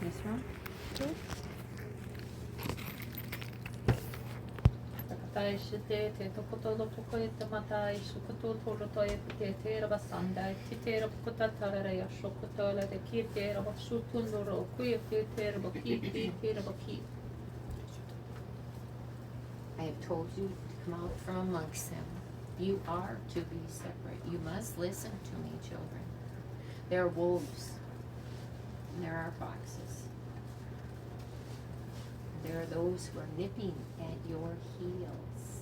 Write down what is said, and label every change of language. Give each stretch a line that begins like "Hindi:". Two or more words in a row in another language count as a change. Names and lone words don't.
English: Yes, ma'am. Tatai shite te tokoto lo poko e te matai shukoto toro toi te te raba sandai ki te raba kota tarare ya shokoto la te ki te raba shutundoro kui te raba ki te raba ki. I have told you to come out from amongst them. You are to be separate. You must listen to me, children. There are wolves, and there are foxes. There are those who are nipping at your heels.